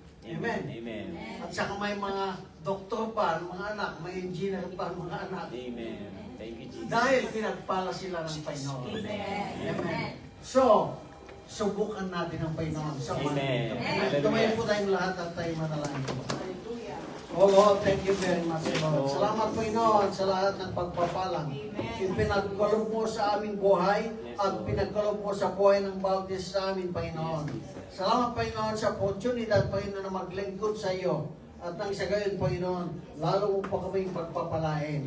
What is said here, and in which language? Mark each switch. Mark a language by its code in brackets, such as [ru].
[tl] Amen. Amen. At saka may mga doktor pa, mga anak, may engineer pa, mga anak. [en] Amen. Thank you, Jesus. [tl] Dahil pinagpala sila ng Panginoon. Amen. So, subukan natin ang Panginoon sa mga Amen. ito. Hallelujah. Tumayo po tayong lahat at tayo manalangin po. [en] Oh Lord, thank you very much, Lord. [tl] Salamat Panginoon sa lahat ng pagpapalang. Pinagkaloob mo sa aming buhay at pinagkaloob mo sa buhay ng bawat isa sa amin, Panginoon. Salamat Panginoon sa oportunidad, Panginoon, na maglingkod sa iyo. At nang sa gayon, Panginoon, lalo mo pa kaming pagpapalain.